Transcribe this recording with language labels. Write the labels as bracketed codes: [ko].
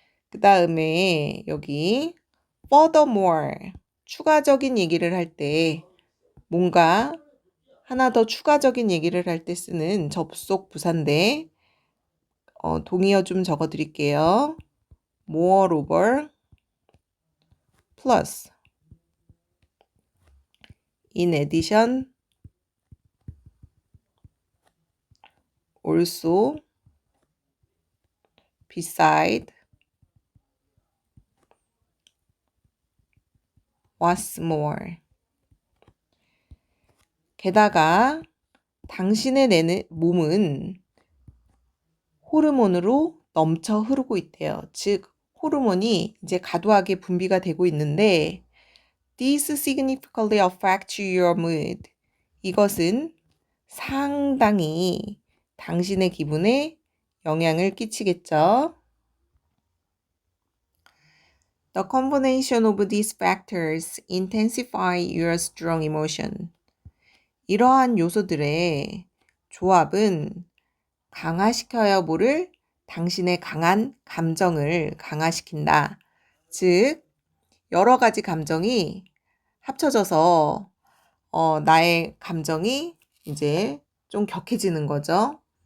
[ko] 그 다음에 여기 furthermore, 추가적인 얘기를 할 때 뭔가 하나 더 추가적인 얘기를 할 때 쓰는 접속 부사인데 동의어 좀 적어 드릴게요. [en] moreover, plus, in addition, also, beside, what's more. [ko] 게다가 당신의 내는 몸은 호르몬으로 넘쳐 흐르고 있대요. 즉 호르몬이 이제 과도하게 분비가 되고 있는데 [en] This significantly affects your mood. [ko] 이것은 상당히 당신의 기분에 영향을 끼치겠죠. [en] The combination of these factors intensify your strong emotion. [ko] 이러한 요소들의 조합은 강화시켜야 뭐를? 당신의 강한 감정을 강화시킨다. 즉, 여러 가지 감정이 합쳐져서 나의 감정이 이제 좀 격해지는 거죠.